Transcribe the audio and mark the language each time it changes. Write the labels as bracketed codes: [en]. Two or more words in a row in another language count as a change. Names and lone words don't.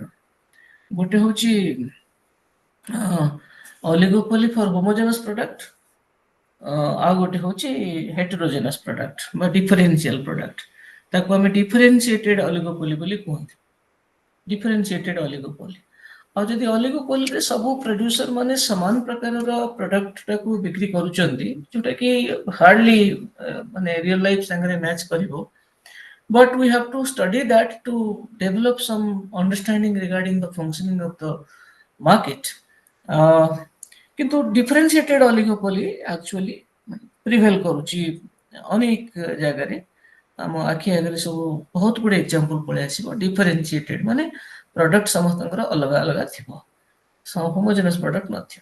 [or] ଗୋଟେ ହଉଛି [en] oligopoly for homogeneous product, [or] ଆଉ ଗୋଟେ ହଉଛି [en] heterogeneous product [or] ବା [en] differential product. [or] ତାକୁ ଆମେ [en] differentiated oligopoly [or] ବୋଲି କୁହନ୍ତି। [en] differentiated oligopoly. [or] ଆଉ ଯଦି ଅଲିଗୋପୋଲିରେ ସବୁ ପ୍ରଡ୍ୟୁସର ମାନେ ସମାନ ପ୍ରକାରର ପ୍ରଡକ୍ଟଟାକୁ ବିକ୍ରି କରୁଛନ୍ତି, ଯୋଉଟା କି ହାର୍ଡଲି ମାନେ [en] real life [or] ସାଙ୍ଗରେ ମ୍ୟାଚ୍ କରିବ, [en] but we have to study that to develop some understanding regarding the functioning of the market. [or] କିନ୍ତୁ [en] differentiated oligopoly actually prevail [or] କରୁଛି ଅନେକ ଜାଗାରେ। ଆମ ଆଖି ଆଗରେ ସବୁ ବହୁତ ଗୁଡେ ଏକ୍ସାମ୍ପଲ ପଳେଇ ଆସିବ। ଡିଫରେନ୍ସିଏଟେଡ ମାନେ ପ୍ରଡକ୍ଟ ସମସ୍ତଙ୍କର ଅଲଗା ଅଲଗା ଥିବ, [en] homogeneous product [or] ନଥିବ।